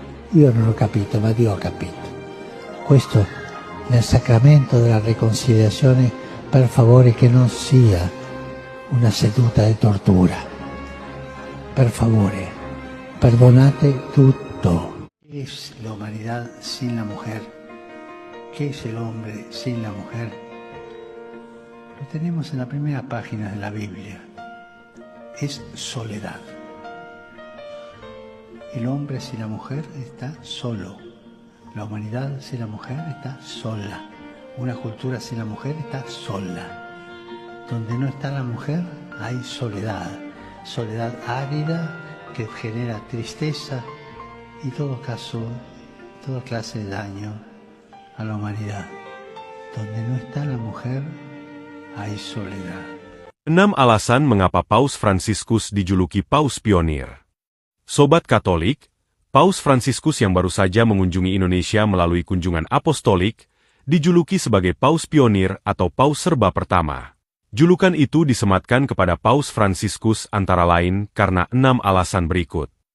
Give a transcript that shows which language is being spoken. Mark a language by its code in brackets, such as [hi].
[it] Io non ho capito, ma Dio ha capito. Questo nel sacramento della riconciliazione, per favore che non sia una seduta di tortura. Per favore, perdonate tutto. [es] ¿Qué es la humanidad sin la mujer? ¿Qué es el hombre sin la mujer? Lo tenemos en la primera página de la Biblia. Es soledad. El hombre sin la mujer está solo. La humanidad sin la mujer está sola. Una cultura sin la mujer está sola. Donde no está la mujer hay soledad. Soledad árida que genera tristeza y todo caso, toda clase de daño a la humanidad. Donde no está la mujer hay soledad. [id] 6 alasan mengapa Paus Fransiskus dijuluki Paus Pionir. Sobat Katolik, Paus Fransiskus yang baru saja mengunjungi Indonesia melalui kunjungan apostolik, dijuluki sebagai Paus Pionir atau Paus Serba Pertama. Julukan itu disematkan kepada Paus Fransiskus antara lain karena 6 alasan berikut.